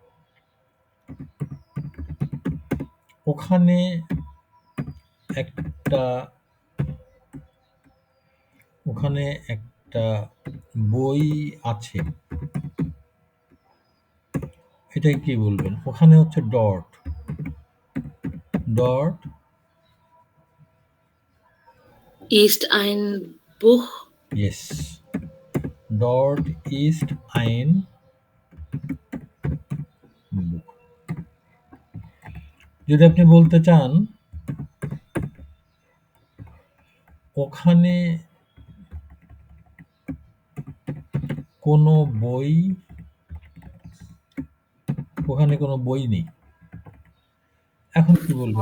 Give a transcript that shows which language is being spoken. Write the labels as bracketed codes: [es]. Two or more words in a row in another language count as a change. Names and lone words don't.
[bn] ওখানে একটা বই আছে, এটাই কি বলবেন? ওখানে হচ্ছে ডট [de] ist ein Buch ইয়েস, dort ist ein Buch. [bn] যদি আপনি বলতে চান ওখানে কোনো বই নেই, এখন কি বলবেন?